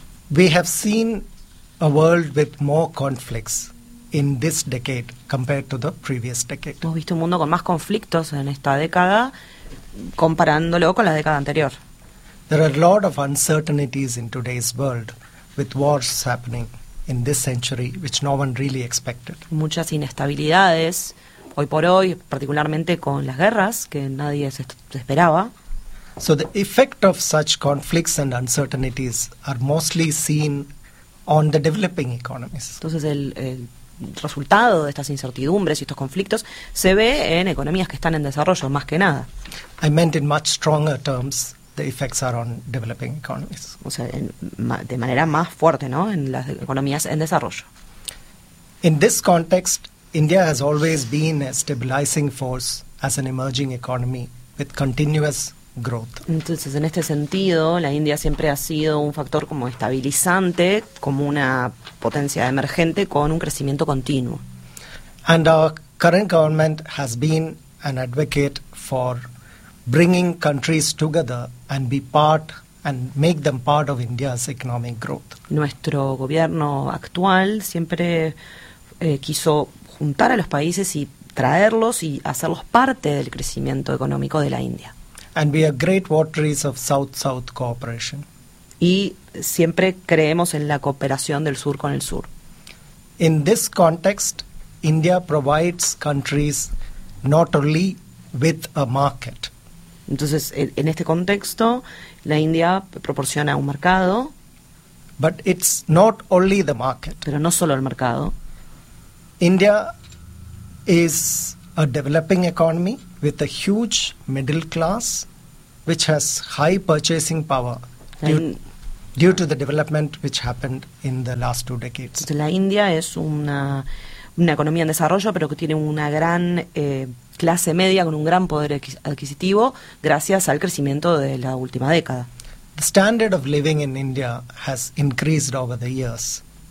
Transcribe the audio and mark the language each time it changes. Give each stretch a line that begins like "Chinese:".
English: We have seen a world with more conflicts in this decade compared to the previous decade.
Spanish: Hemos visto un mundo con más conflictos en esta década comparándolo con la década anterior.
English: There are a lot of uncertainties in today's world with wars happening in this century which no one really expected.
Spanish: Muchas inestabilidades hoy por hoy, particularmente con las guerras que nadie se esperaba.
English: So the effect of such conflicts and uncertainties are mostly seen on the developing economies.
Spanish: Entonces el resultado de estas incertidumbres y estos conflictos se ve en economías que están en desarrollo más que nada.
English: I meant in much stronger terms the effects are on developing economies.
Spanish: O sea, de manera más fuerte, ¿no? En las economías en desarrollo.
English: In this context, India has always been a stabilizing force as an emerging economy with continuous growth.
Spanish: Entonces, en este sentido, la India siempre ha sido un factor como estabilizante, como una potencia emergente con un crecimiento continuo.
English: And our current government has been an advocate for bringing countries together and be part and make them part of India's economic growth.
Spanish: Nuestro gobierno actual siempre quiso juntar a los países y traerlos y hacerlos parte del crecimiento económico de la India.
English: And we are great watchers of South-South cooperation.
Spanish: Y siempre creemos en la cooperación del sur con el sur.
English: In this context, India provides countries not only with a market.
Spanish: Entonces, en este contexto, la India proporciona un mercado.
English: But it's not only the market.
Spanish: Pero no solo el mercado.
English: India is a developing economy with a huge middle class which has high purchasing power due to the development which happened in the last two decades.
Spanish: La India es una economía en desarrollo, pero que tiene una gran clase media con un gran poder adquisitivo gracias al crecimiento de la última década.
English: The standard of living in India has increased over the years.